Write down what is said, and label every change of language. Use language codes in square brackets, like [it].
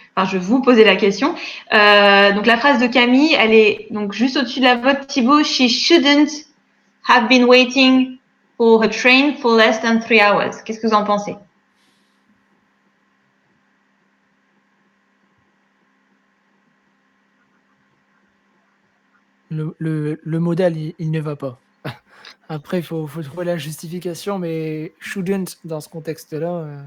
[fr] Enfin, je vous posais la question. Donc la phrase de Camille, elle est donc juste au-dessus de la vôtre, Thibaut. [en] She shouldn't have been waiting for her train for less than 3 hours. [fr] Qu'est-ce que vous en pensez? Le modèle, il ne va pas. Après, il faut trouver la justification, mais shouldn't, dans ce contexte-là...